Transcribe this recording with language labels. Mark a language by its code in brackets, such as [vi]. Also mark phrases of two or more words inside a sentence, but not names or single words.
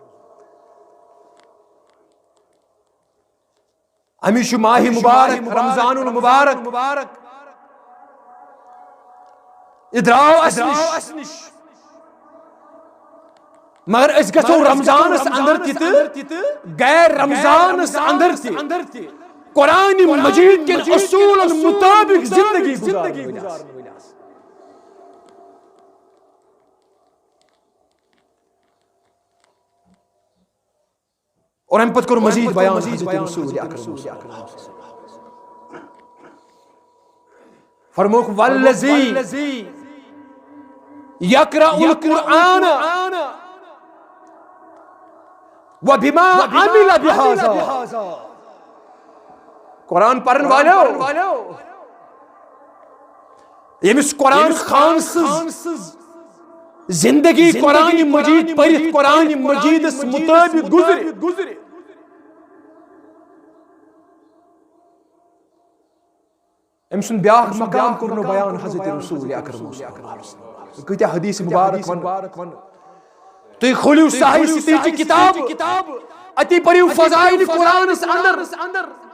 [ks] امی چھُ ماہ مبارک رمضان المبارک یہِ درٛاو اَسہِ نِش مگر أسۍ گژھو رمضانس اندر تہِ غیر رمضانس اندر تہِ قرآن مجید کٮ۪ن اصوٗلن مطابق زندگی گزارن وٲلۍ آسٕنۍ. اور امہِ پتہٕ کوٚر مزید بیان حضرت رسول اکرم فرموک [ar] والذی یقرأ القرآن وبما عمل بهذا [ks] قرآن پرن والو ییٚمِس قرآن خان سٕنٛز زندگی قرآن مجید پٔرِتھ قرآن مجیدس مطابق گزرِ أمۍ سُنٛد بیاکھ مقام کوٚر نہٕ بیان حضرت رسول اکرم کۭتیاہ حدیث مبارک ون تُہۍ کھوٗلِو صحیح ستیچہِ کتاب اتی پٔرِو فضائل قرآنس اندر